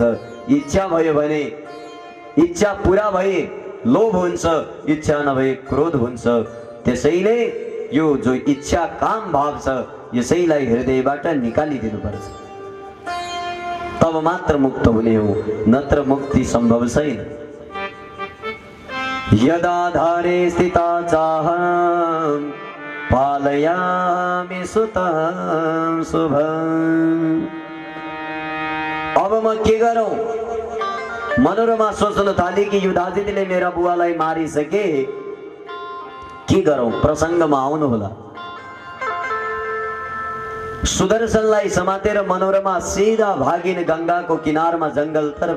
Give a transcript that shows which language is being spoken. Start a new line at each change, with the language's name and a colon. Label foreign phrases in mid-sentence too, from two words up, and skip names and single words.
Nepali: इच्छा भयो भने, इच्छा पूरा भए लोभ हुन्छ, इच्छा नभए क्रोध हुन्छ। त्यसैले यो जो इच्छा काम भाव छ यसैलाई हृदयबाट निकालिदिनु पर्छ, तब मात्र मुक्त हुने हो, नत्र मुक्ति सम्भव छैन।
Sanskrit: यदाधारे स्थिता चाहं पालयामि सुतं शुभं।
Nepali: अब म के गरौं? मनोरमा सोच्न थाले कि युधाजितले मेरा बुवालाई मारिसके, के गरौं? प्रसङ्गमा आउनु होला। सुदर्शनलाई समातेर मनोरमा सीधा भागिन गंगाको किनारमा जंगलतर्फ।